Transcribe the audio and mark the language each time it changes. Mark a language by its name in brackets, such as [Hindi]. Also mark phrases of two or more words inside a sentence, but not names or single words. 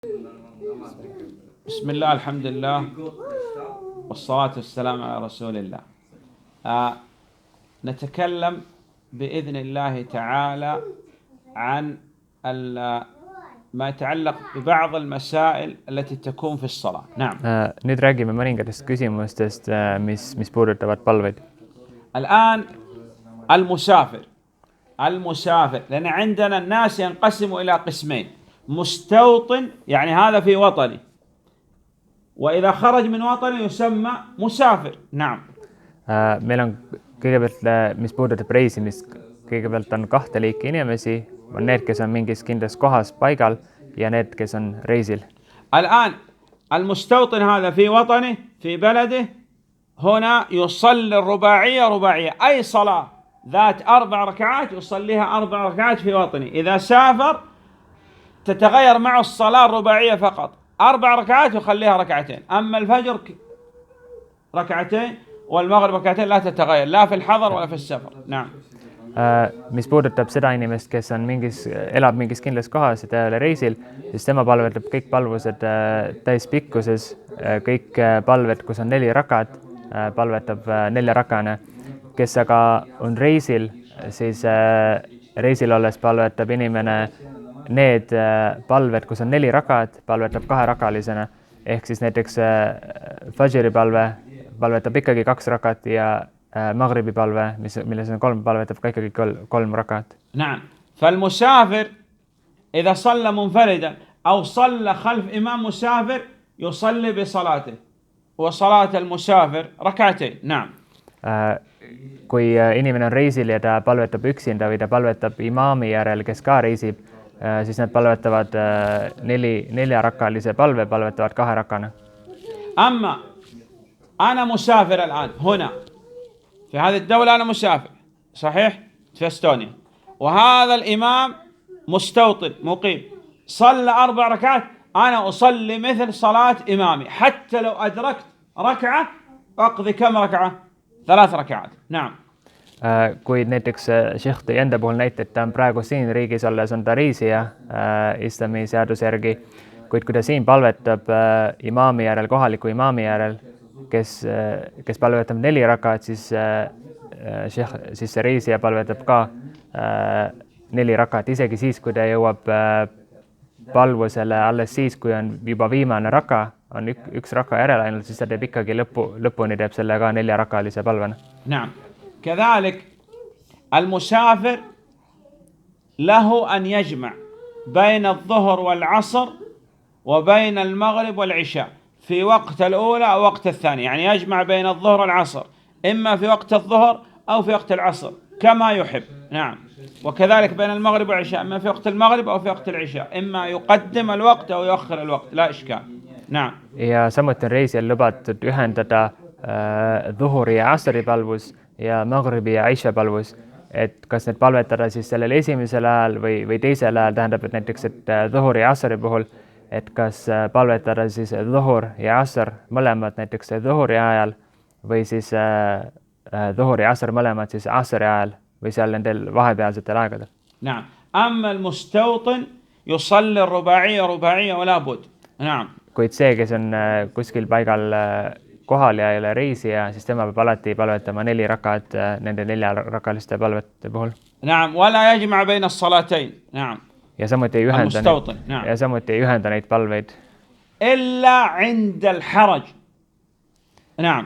[Arabic] بسم الله الحمد لله والصلاة والسلام على رسول الله. نتكلم بإذن الله تعالى عن ما يتعلق ببعض المسائل التي تكون في الصلاة. نعم. [Estonian] Nüüd räägime mõningatest küsimustest, mis puudutavad palveid. [Arabic] الآن المسافر لأن عندنا الناس ينقسموا إلى قسمين: مستوطن يعني هذا في وطني، وإذا خرج من وطني يسمى مسافر. نعم. [Estonian] Meil on kõigepealt, mis puudutab reisimist, kõigepealt on kahte liiki inimesi, on need, kes on mingis kindlas kohas paigal ja need, kes on reisil. [Arabic] الآن المستوطن هذا في وطنه في بلده هنا يصلي الرباعية رباعية، أي صلاة ذات 4 ركعات يصليها 4 ركعات في وطنه. إذا سافر تتغير معه الصلاة الرباعية فقط، 4 ركعات يخليها ركعتين. أما الفجر ركعتين والمغرب ركعتين لا تتغير لا في الحضر ولا في السفر. نعم. [Estonian] Mis puudutab seda inimest, kes on elab mingis kindlas kohas ja ta ei ole reisil, siis tema palvetab kõik palvused täispikkuses, kõik palved, kus on 4 rakat, palvetab 4 rakane. Kes aga on reisil, siis reisil olles palvetab inimene need palved, kus on 4 rakat, palvetab 2 rakalisena. Ehk siis näiteks fajri palvetab ikkagi 2 rakat ja مغربي palve, milles on 3 palvetab ka ikkagi 3 ركعات. نعم. [Arabic] فالمسافر إذا صلى منفردا أو صلى خلف إمام مسافر يصلي بصلاته، وصلاة المسافر ركعتين. نعم. [Estonian] Kui inimene on reisil ja ta palvetab üksinda või ta palvetab imaami järel, kes ka reisib, siis nad palvetavad 4 rakalise palve, palvetavad 2 rakana. [Arabic] أما أنا مسافر الآن هنا في هذه الدولة، أنا مسافر صحيح في استونيا، وهذا الإمام مستوطن مقيم صلى 4 ركعات، أنا أصلي مثل صلاة إمامي حتى لو أدركت ركعة أقضي كم ركعة؟ 3 ركعات. نعم. [Estonian] Kui näiteks šehh tõi enda puhul näite, et ta on praegu siin riigis olles, on ta reisija islami seaduse järgi, kuid kui ta siin palvetab imaami järel, kohaliku imaami järel, kes palvetab 4 rakat, siis see reisija palvetab ka 4 rakat, isegi siis, kui ta jõuab palvusele alles siis, kui on juba viimane raka, on 1 raka järel ainult, siis ta teeb ikkagi lõpuni teeb selle ka 4 rakalise palvena. [Arabic] نعم. كذلك المسافر له أن يجمع بين الظهر والعصر وبين المغرب والعشاء في وقت الأولى أو وقت الثاني، يعني يجمع بين الظهر والعصر إما في وقت الظهر أو في وقت العصر كما يحب. نعم. وكذلك بين المغرب والعشاء إما في وقت المغرب أو في وقت العشاء، إما يقدم الوقت أو يؤخر الوقت، لا إشكال. نعم. [Estonian] Ja samuti on reisijal lubatud ühendada dhuhuri ja asri palvus ja maghribi ja isha palvus, et kas need palvetada siis sellel esimesel ajal või teisel ajal, tähendab, et näiteks, et dhuhuri ja asri puhul, et kas palvetada siis dhuhur ja asr mõlemad näiteks dhuhuri ajal või siis dhuhuri ja asr mõlemad siis asri ajal või seal nendel vahepealsetel aegadel. [Arabic] نعم. أما المستوطن يصلي الرباعية رباعية ولا بد. نعم. [Estonian] Kuid see, kes on kuskil paigal kohal ja ei ole reisija, siis tema peab alati palvetama 4 rakat nende 4 rakaliste palvete puhul. [Arabic] نعم. ولا يجمع بين الصلاتين. نعم. [Estonian] Ja samuti ei ühenda neid palveid. [Arabic] إلا عند الحرج. نعم.